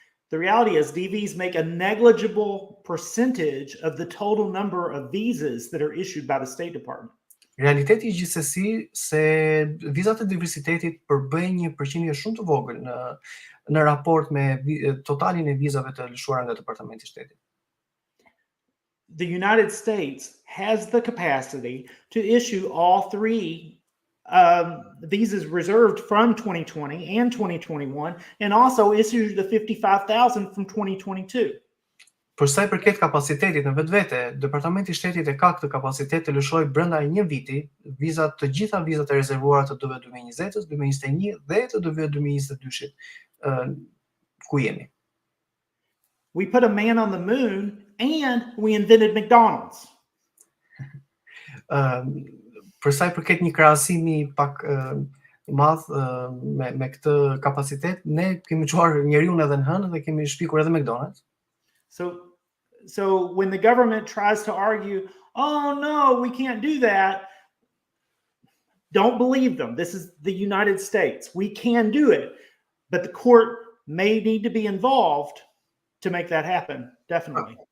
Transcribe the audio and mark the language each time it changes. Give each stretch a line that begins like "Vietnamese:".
English: The reality is DVs make a negligible percentage of the total number of visas that are issued by the State Department.
Albanian: Realiteti gjithsesi se vizat e diversitetit përbëjnë një përqindje shumë të vogël në raport me totalin e vizave të lëshuara nga Departamenti i Shtetit.
English: The United States has the capacity to issue all three visas reserved from 2020 and 2021, and also issue the 55,000 from 2022.
Albanian: Për sa i përket kapacitetit në vetvete, Departamenti i Shtetit e ka këtë kapacitet të lëshojë brenda një viti të gjitha vizat e rezervuara të DV 2020-s, 2021 dhe të DV 2022-shit ku jemi.
English: We put a man on the moon and we invented McDonald's.
Albanian: Për sa i përket një krahasimi pak i madh me këtë kapacitet, ne kemi çuar njeriu edhe në hënë dhe kemi shpikur edhe McDonald's.
English: So when the government tries to argue, oh no, we can't do that, don't believe them. This is the United States. We can do it, but the court may need to be involved to make that happen, definitely.